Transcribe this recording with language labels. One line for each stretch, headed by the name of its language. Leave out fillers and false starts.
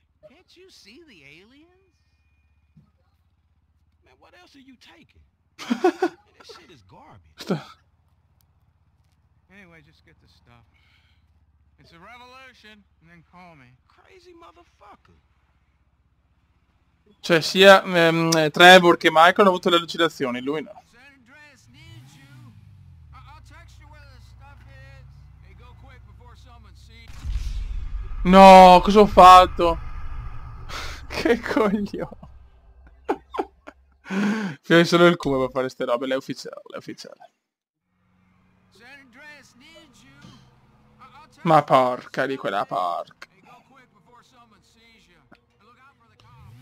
English: Can't you see the aliens? Man, what else are you taking? Man, this shit is garbage. Anyway, just get the stuff. It's a revolution, and then call me. Crazy motherfucker.
Italian: Cioè sia Trevor che Michael hanno avuto le allucinazioni, lui no.
English: San Andreas needs you. I'll text you where the stuff is. Hey, go quick before someone sees.
Italian: No, cosa ho fatto? Che coglione. C'è solo il cubo per fare ste robe, lei è ufficiale, lei è ufficiale.
English: San Andreas needs you. I'll text
Italian: Ma porca di quella porca.
English: Hey, go quick before someone sees you. And look out for the cops.